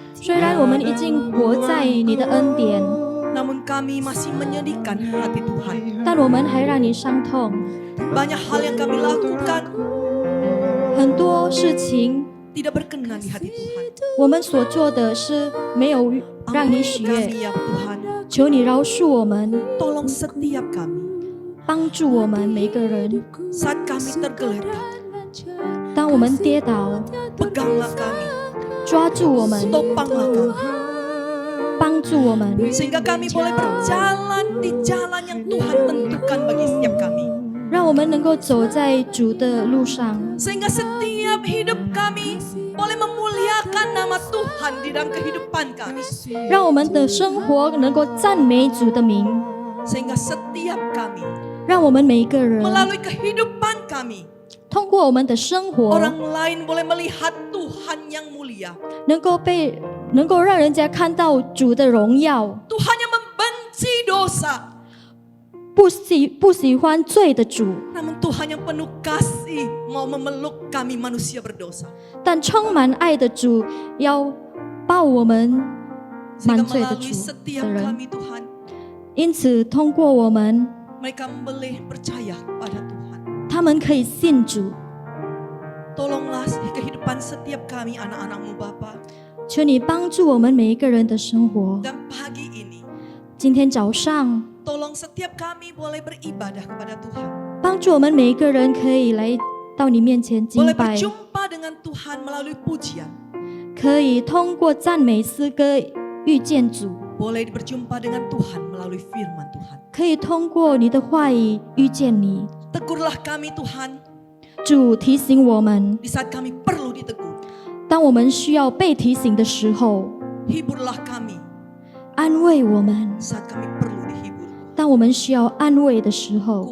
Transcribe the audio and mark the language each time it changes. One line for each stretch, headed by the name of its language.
Chinese: 虽然我们已经活在你的恩典，
Indonesian: namun kami masih menyedihkan hati Tuhan.
Chinese: 但我们还让你伤痛。
Indonesian: Banyak hal yang kami lakukan
Chinese: 很多事情，
Indonesian: tidak berkenan di hati Tuhan.
Chinese: 我们所做的是没有让你喜悦。
Indonesian: kami ya Tuhan.
Chinese: 求你饶恕我们，
Indonesian: Tolong setiap kami
Chinese: 帮助我们每个人。
Indonesian: saat kami tergeletak.
Chinese: 当我们跌倒，
Indonesian: Peganglah kami,
Chinese: 抓住我们，
Indonesian: topanglah kami,
Chinese: 帮助我们，
Indonesian: sehingga kami boleh berjalan di jalan yang Tuhan tentukan bagi setiap kami.
Chinese: 让我们能够走在主的路上，
Indonesian: Sehingga setiap hidup kami boleh memuliakan nama Tuhan di dalam kehidupan kami.
Chinese: 让我们的生活能够赞美主的名，
Indonesian: Sehingga setiap kami
Chinese: 让我们每一个人
Indonesian: melalui kehidupan kami,
Chinese: 通过我们的生活，
Indonesian: orang lain boleh melihat Tuhan yang mulia.
Chinese: 能够让人家看到主的荣耀，
Indonesian: Tuhan yang membenci dosa,
Chinese: 不喜欢罪的主，
Indonesian: namun Tuhan yang penuh kasih mau memeluk kami manusia berdosa.
Chinese: 但充满爱的主要抱我们
Indonesian: Sehingga
Chinese: 满罪的
Indonesian: melalui
Chinese: 主
Indonesian: setiap
Chinese: 的人。
Indonesian: kami Tuhan,
Chinese: 因此，通过我们，
Indonesian: mereka boleh percaya pada Tuhan.
Chinese: 他们可以信主。
Indonesian: Tolonglah kehidupan setiap kami anak-anakmu Bapa.
Chinese: 求你帮助我们每一个人的生活。
Indonesian: Dan pagi ini,
Chinese: 今天早上，
Indonesian: tolong setiap kami boleh beribadah kepada Tuhan.
Chinese: 帮助我们每一个人可以来到你面前敬
Indonesian: Boleh
Chinese: 拜，
Indonesian: berjumpa dengan Tuhan melalui pujian.
Chinese: 可以通过赞美诗歌遇见主，
Indonesian: Boleh berjumpa dengan Tuhan melalui firman Tuhan.
Chinese: 可以通过你的话语遇见你。
Indonesian: Tegurlah kami Tuhan
Chinese: 主提醒我们，
Indonesian: di saat kami perlu ditegur.
Chinese: 当我们需要被提醒的时候，
Indonesian: Hiburlah kami
Chinese: 安慰我们；
Indonesian: saat kami perlu dihibur.
Chinese: 当我们需要安慰的时候，